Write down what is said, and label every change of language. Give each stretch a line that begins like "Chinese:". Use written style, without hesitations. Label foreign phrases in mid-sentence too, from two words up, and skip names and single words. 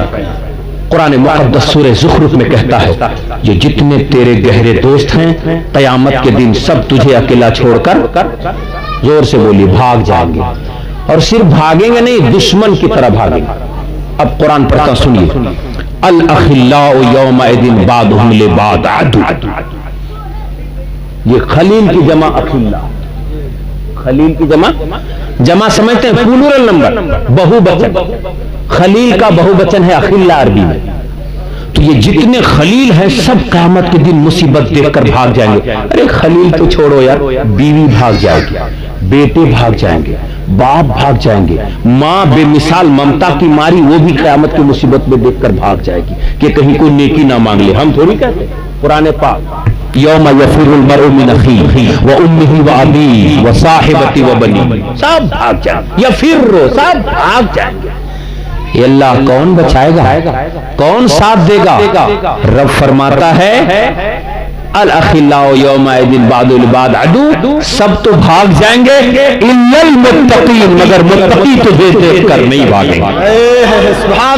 Hindi: कुरान मुक़द्दस सूरह ज़ुख़्रुफ़ में कहता है, ये जितने तेरे गहरे दोस्त हैं क़यामत के दिन सब तुझे अकेला छोड़कर, जोर से बोलिए, भाग जाएंगे। और सिर्फ भागेंगे नहीं, दुश्मन की तरह भागेंगे। अब कुरान पढ़ता सुनिए,
Arabic: الأخلاء يومئذ بعضهم لبعض عدو.
Hindi: ये खलील की जमा अखिल्ला, खलील की जमा समझते हैं,
English: plural number,
Hindi: बहुवचन। खलील का बहुवचन है अखिल्ला अरबी में। तो ये जितने खलील हैं सब क़यामत के दिन मुसीबत देखकर भाग जाएंगे। अरे खलील तो छोड़ो यार, बीवी भाग जाएगी, बेटे भाग जाएंगे, बाप भाग जाएंगे, माँ बेमिसाल ममता की मारी वो भी क़यामत की मुसीबत में देखकर भाग जाएगी कि कहीं कोई नेकी ना मांग ले। हम थोड़ी कहते, पुराने पाक
Arabic: يوم يفر المرء من أخيه و أمه و أبيه و صاحبته و بني,
Hindi: सब भाग जाएंगे, यफिरु सब भाग जाएंगे। अल्लाह कौन बचाएगा, कौन साथ देगा? रब फरमाता है
Arabic: الأخلاء يومئذ بعضهم بعض عدو,
Hindi: सब तो भाग जाएंगे
Arabic: إلا المتقين,
Hindi: मगर मुत्तकी तुझे देखकर नहीं भागेंगे।